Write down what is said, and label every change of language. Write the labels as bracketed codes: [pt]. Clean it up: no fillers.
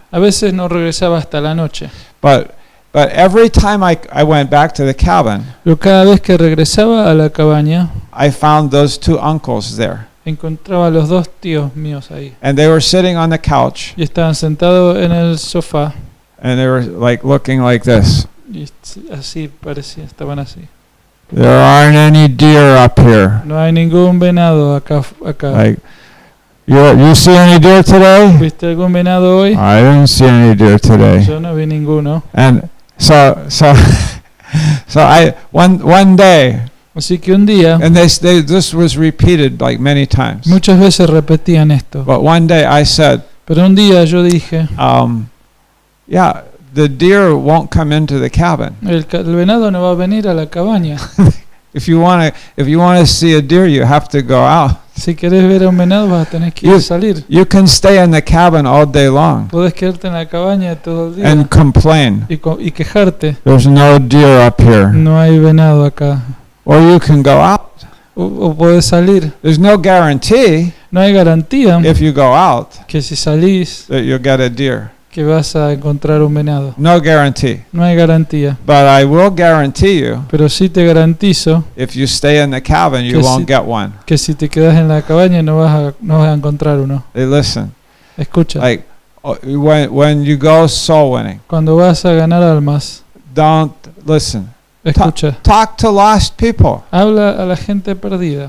[es] A veces no regresaba hasta la noche. [en] But every time I went back to the cabin, [es] Pero cada vez que regresaba a la cabaña, [en] I found those two uncles there. [es] encontraba a los dos tíos míos ahí. [en] And they were sitting on the couch, [es] Y estaban sentados en el sofá. [en] and they were like looking like this. [es] Y así parecía, estaban así. [en] There aren't any deer up here. [es] No hay ningún venado acá. [en] Like, you see any deer today? [es] ¿Viste algún venado hoy? [en] I didn't see any deer today. [es] Yo no vi ninguno. [en] And so I one day, [es] Así que un día, [en] and this was repeated like many times. [es] muchas veces repetían esto. [en] But one day I said, [es] Pero un día yo dije, [en] yeah, the deer won't come into the cabin. [es] el venado no va a venir a la cabaña. [en] If you want to see a deer, you have to go out. [es] Si querés ver a un venado vas a tener que salir. [en] You can stay in the cabin all day long [es] Podés quedarte en la cabaña todo el día [en] and complain. [es] y quejarte. [en] There's no deer up here. [es] No hay venado acá. [en] Or you can go out. [es] O podés salir. [en] There's no guarantee [es] No hay garantía [en] if you go out [es] que si salís [en] that you'll get a deer. [es] que vas a encontrar un venado. [en] No guarantee. [es] No hay garantía. [en] But I will guarantee you, [es] Pero sí te garantizo [en] if you stay in the cabin, you won't [es] si- [en] get one. [es] que si te quedas en la cabaña no vas a encontrar uno. [en] Hey, listen, [es] Escucha, [en] like when you go soul winning, [es] cuando vas a ganar almas, [en] don't listen. [es] escucha. [en] Talk to lost people. [es] Habla a la gente perdida.